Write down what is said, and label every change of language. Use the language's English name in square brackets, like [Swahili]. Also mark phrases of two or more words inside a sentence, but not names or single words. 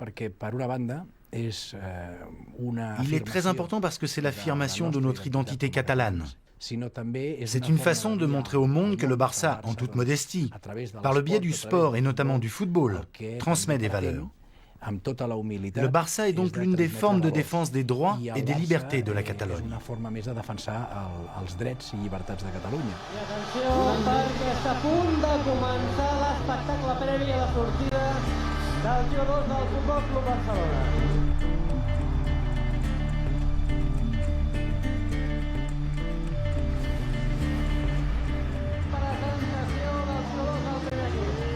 [French] Il est très important parce que c'est l'affirmation de notre identité catalane. C'est une façon de montrer au monde que le Barça, en toute modestie, par le biais du sport et notamment du football, transmet des valeurs. Le Barça est donc l'une des formes de défense des droits et des libertés de la Catalogne. [Catalan] I atenció, perquè està a punt de començar l'espectacle previ a la sortida dels jugadors del Futbol Club Barcelona. Presentació dels jugadors del primer equip.